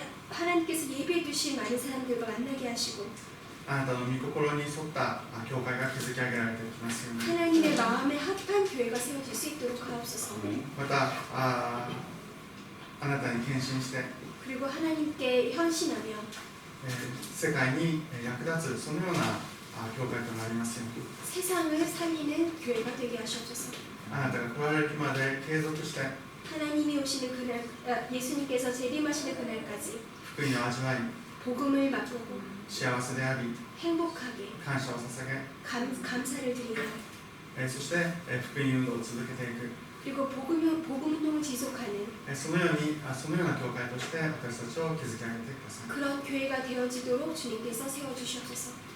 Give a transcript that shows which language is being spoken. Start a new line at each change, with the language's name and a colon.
Korean: 하나님께서 예배해 주신 많은 사람들과 만나게 하시고
Japanese: あなたの御心に沿った教会が築き上げられていきますように
Korean: 하나님의 마음에 합한 교회가 세워질 수 있도록 하옵소서.
Japanese: またあなたに献身して、
Korean: 그리고 하나님께 헌신하며
Japanese: 世界に役立つそのような教会となりますように
Korean: 세상을 살리는 교회가 되게 하시옵소서.
Japanese: あなたが来られる日まで継続して
Korean: 하나님이 오시는 그날, 예수님께서 재림하시는 그날까지
Japanese: 福音を味わい
Korean: 복음을 맛보고
Japanese: 幸せであり
Korean: 행복하게
Japanese: 感謝を捧げ
Korean: 감사를 드리며
Japanese: そして福音運動を続けていく
Korean: 그리고 복음 운동을 지속하는
Japanese: そのような教会として私たちを築き上げてください
Korean: 그런 교회가 되어지도록 주님께서 세워주시옵소서.